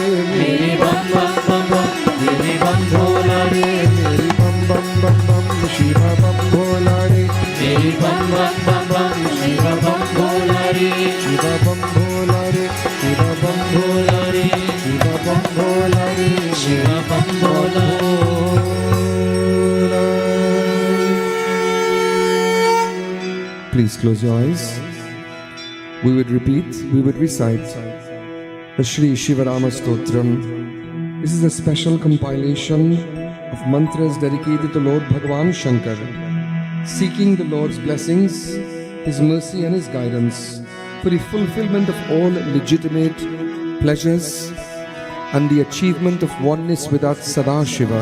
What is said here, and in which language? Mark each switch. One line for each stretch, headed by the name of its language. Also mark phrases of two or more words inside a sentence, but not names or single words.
Hindi: मेरे बम बम बम बम मेरे बम भोला रे मेरी बम बम बम बम शिव बम भोला रे मेरी बम बम बम बम शिव बम भोला रे शिव बम भोला रे शिव बम भोला रे शिव बम भोला रे शिव बम भोला
English: Please close your eyes. We would repeat, we would recite the Shri Shivarama Stotram. This is a special compilation of mantras dedicated to Lord Bhagavan Shankar, seeking the Lord's blessings, His mercy and His guidance for the fulfillment of all legitimate pleasures and the achievement of oneness with our Sadashiva.